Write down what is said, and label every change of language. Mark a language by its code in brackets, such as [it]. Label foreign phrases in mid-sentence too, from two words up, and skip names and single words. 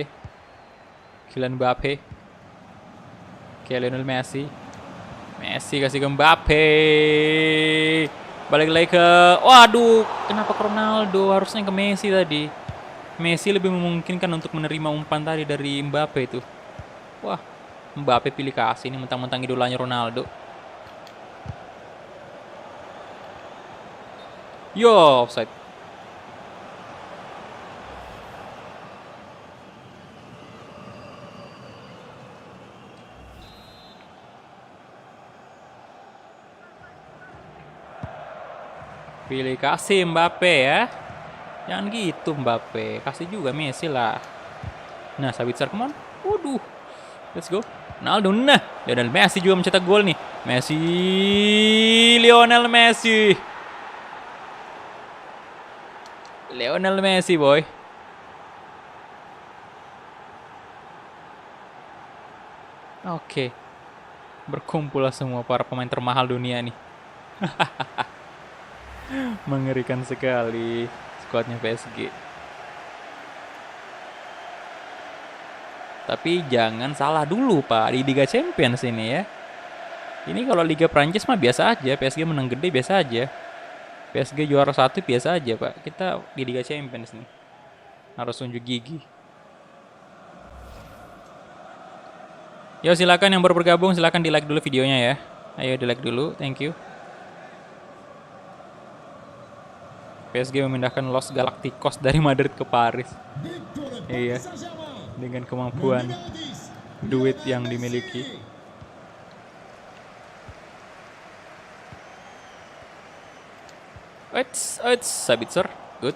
[id] Kylian Mbappe. Lionel Messi. Messi kasih ke Mbappe. Balik lagi ke... Waduh, kenapa ke Ronaldo? Harusnya ke Messi tadi. Messi lebih memungkinkan untuk menerima umpan tadi dari Mbappe itu. Wah, Mbappe pilih kasih ini, mentang-mentang idolanya Ronaldo. [en] Yo, offside. [id] Pilih kasih Mbappe ya. Jangan gitu Mbappe. Kasih juga Messi lah. Nah, [en] Sabitzer, come on. Waduh. Let's go. Ronaldo, [id] nah. Lionel Messi juga mencetak gol nih. Messi. Lionel Messi. Lionel Messi, boy. Oke. Berkumpul lah semua para pemain termahal dunia nih. Mengerikan sekali skuadnya PSG. Tapi jangan salah dulu Pak, di Liga Champions ini ya. Ini kalau Liga Prancis mah biasa aja, PSG menang gede biasa aja. PSG juara 1 biasa aja Pak. Kita di Liga Champions nih harus unjuk gigi. Yo, silakan yang baru bergabung, silakan di like dulu videonya ya. Ayo di like dulu, [en] thank you. [id] PSG memindahkan Los Galacticos dari Madrid ke Paris. Iya, dengan kemampuan duit yang dimiliki. [en] Sabitzer, good.